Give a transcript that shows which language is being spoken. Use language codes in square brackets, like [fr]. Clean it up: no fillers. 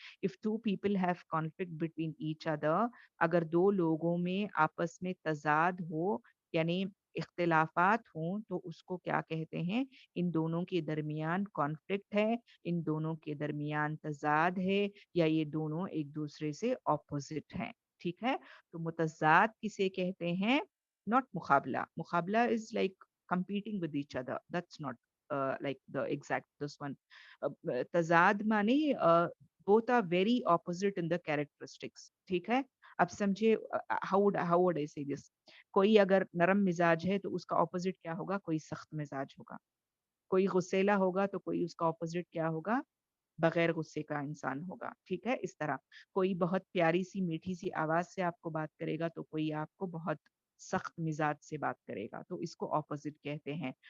[en] If two people have conflict between each other, [ur] اگر دو لوگوں میں آپس میں تضاد ہو, یعنی اختلافات ہوں, تو اس کو کیا کہتے ہیں؟ ان دونوں کے درمیان کانفلکٹ ہے, ان دونوں کے درمیان تضاد ہے, یا یہ دونوں ایک دوسرے سے اپوزٹ ہیں. ٹھیک ہے, تو متضاد کسے کہتے ہیں؟ not مقابلہ. [en] مقابلہ is like competing with each other. That's not like the exact this one. تضاد معنی both are very opposite in the characteristics. [ur] ٹھیک ہے, اب سمجھے [en] how would I say this. [ur] کوئی اگر نرم مزاج ہے تو اس کا اپوزٹ کیا ہوگا؟ کوئی سخت مزاج ہوگا. کوئی غصیلا ہوگا تو کوئی اس کا اپوزٹ کیا ہوگا؟ بغیر غصے کا انسان ہوگا. ٹھیک ہے, اس طرح کوئی بہت پیاری سی میٹھی سی آواز سے آپ کو بات کرے گا, تو کوئی آپ کو بہت سخت مزاج سے بات کرے گا, تو اس کو اپوزٹ کہتے ہیں.